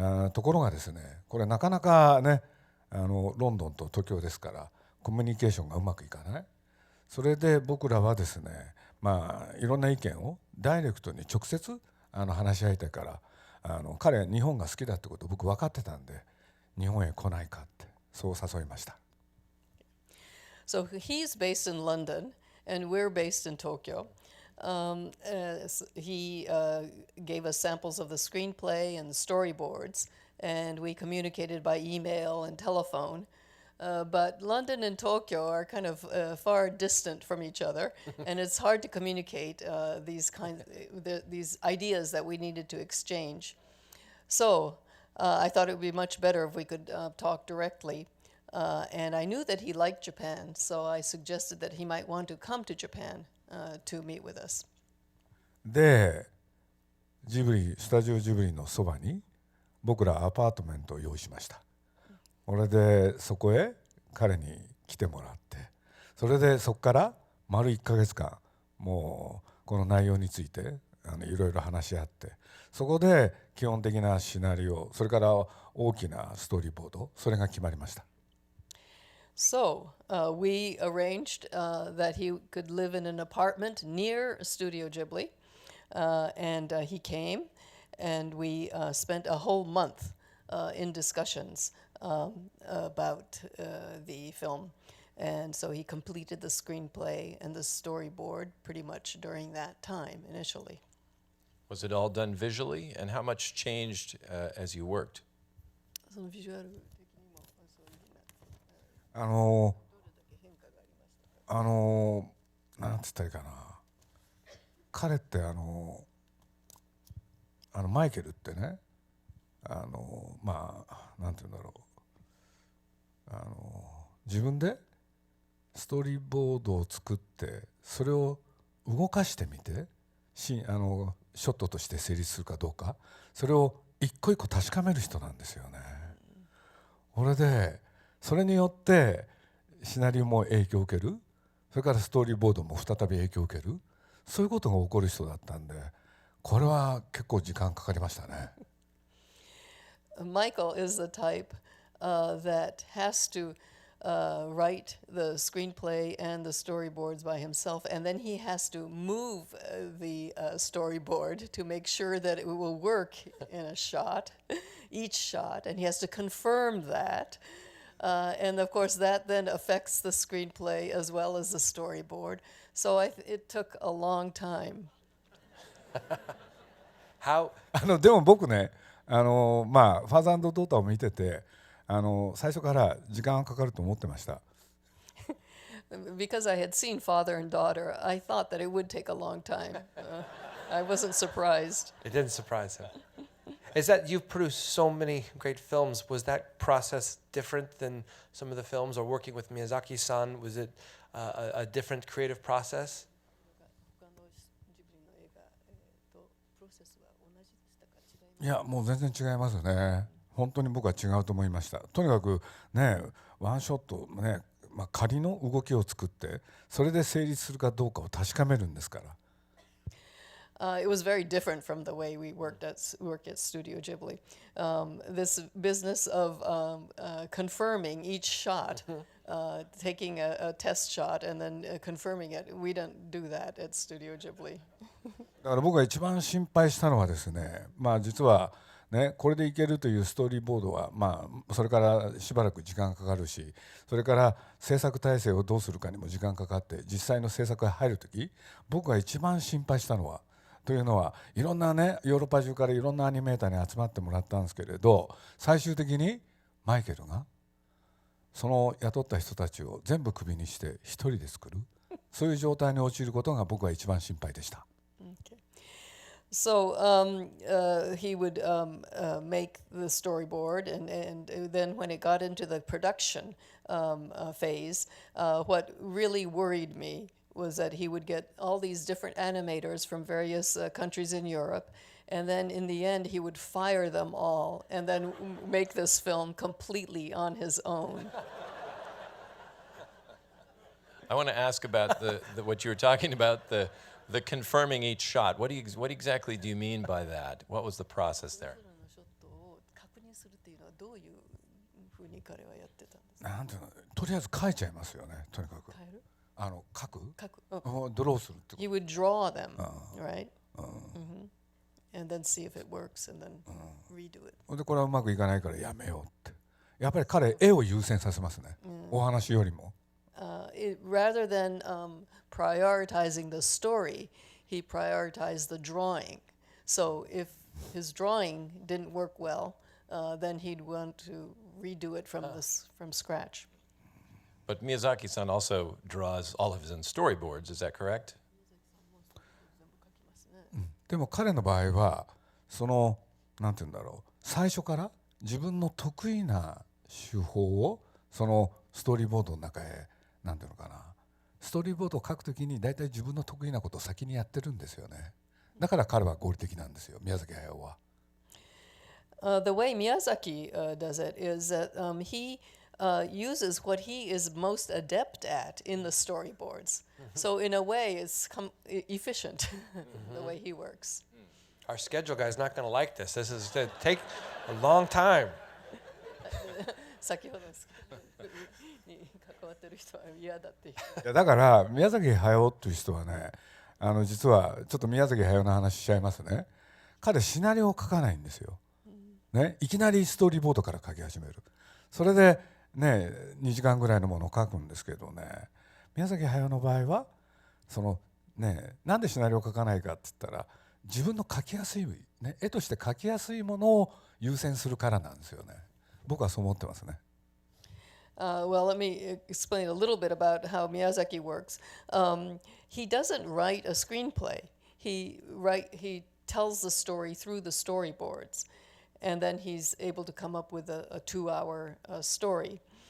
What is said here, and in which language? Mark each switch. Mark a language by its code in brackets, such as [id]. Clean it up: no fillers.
[ja] ところがですね、これなかなかね、ロンドンと東京ですからコミュニケーションがうまくいかない。それで僕らはですね、いろんな意見をダイレクトに直接話し合いたいから、彼は日本が好きだってことを僕分かってたんで、日本へ来ないかってそう誘いました。 [en] So he's based in London, and we're based in Tokyo. He gave us samples of the screenplay and the storyboards, and we communicated by email and telephone. But London and Tokyo are kind of far distant from each other, and it's hard to communicate these ideas that we needed to exchange. So I thought it would be much better if we could talk directly. And I knew that he liked Japan, so I suggested that he might want to come to Japan to meet with us. [ja] で、スタジオジブリのそばに僕らアパートメントを用意しました。それでそこへ彼に来てもらって、それでそこから丸1ヶ月間もうこの内容についていろいろ話し合って、そこで基本的なシナリオ、それから大きなストーリーボード、それが決まりました。 [en] So we arranged that he could live in an apartment near Studio Ghibli, and he came, and we spent a whole month in discussions about the film. And so he completed the screenplay and the storyboard pretty much during that time initially. Was it all done visually, and how much changed as you worked? [ja] そのビジュアル的にもなんつったらいいかな、彼ってマイケルってね、なんていうんだろう、自分でストーリーボードを作ってそれを動かしてみて、ショットとして成立するかどうか、それを一個一個確かめる人なんですよね。それでそれによってシナリオも影響を受ける、それからストーリーボードも再び影響を受ける、そういうことが起こる人だったんで、これは結構時間かかりましたね。 [en] Michael is the type that has to write the screenplay and the storyboards by himself, and then he has to move the storyboard to make sure that it will work in a shot, each shot, and he has to confirm that. And of course, that then affects the screenplay as well as the storyboard. So it took a long time. How? [ja] でも僕ね、ファザー&ドーターを見てて、最初から時間がかかると思ってました。 [en] Because I had seen Father and Daughter, I thought that it would take a long time. I wasn't surprised. It didn't surprise him. Is that you've produced so many great films? Was that process different than some of the films, or working with Miyazaki-san? Was it a different creative process? [ja] いや、もう全然違いますね。本当に僕は違うと思いました。とにかくね、ワンショットね、仮の動きを作ってそれで成立するかどうかを確かめるんですから。 [en] It was very different from the way we work at Studio Ghibli. This business of confirming each shot, taking a test shot and then confirming it, we don't do that at Studio Ghibli. [ja] だから僕が一番心配したのはですね、実はね、これでいけるというストーリーボードは、それからしばらく時間かかるし、それから制作体制をどうするかにも時間かかって、実際の制作が入るとき、僕が一番心配したのは、というのはいろんなね、ヨーロッパ中からいろんなアニメーターに集まってもらったんですけれど、最終的にマイケルがその雇った人たちを全部クビにして一人で作る、そういう状態に陥ることが僕は一番心配でした。 [en] So he would make the storyboard, and then when it got into the production phase, what really worried me was that he would get all these different animators from various countries in Europe, and then in the end he would fire them all and then make this film completely on his own. I want to ask about what you were talking about, the confirming each shot. What exactly do you mean by that? What was the process there? [ja] なんていうの、とりあえず書いちゃいますよね。とにかく。書く？ドローするってこと。 [en] You would draw them, right? And then see if it works, and then redo it. [ja] でこれはうまくいかないからやめようって。やっぱり彼絵を優先させますね。お話よりも。 [en] Rather than prioritizing the story, he prioritized the drawing. So if his drawing didn't work well, then he'd want to redo it from scratch. But Miyazaki-san also draws all of his own storyboards, is that correct? [ja] でも彼の場合はそのなんていうんだろう、最初から自分の得意な手法をそのストーリーボードの中へなんていうのかな、ストーリーボードを書くときに大体自分の得意なことを先にやってるんですよね。だから彼は合理的なんですよ、宮崎駿は。 [en] The way Miyazaki does it is that he uses what he is most adept at in the storyboards. So in a way, it's efficient the way he works. Our schedule guy's not going to like this. This is going to take a long time. [ja] 先ほどに関わってる人は嫌だっていう。いやだから宮崎駿という人はね、実はちょっと宮崎駿の話しちゃいますね。彼シナリオを書かないんですよ。ね、いきなりストーリーボードから書き始める。それでね、2時間ぐらいのものを書くんですけどね、宮崎駿の場合はそのね、なんでシナリオを書かないかって言ったら、自分の書きやすい、ね、絵として書きやすいものを優先するからなんですよね。僕はそう思ってますね。 [en] Well, let me explain a little bit about how Miyazaki works. He doesn't write a screenplay. He tells the story through the storyboards, and then he's able to come up with a 2-hour story.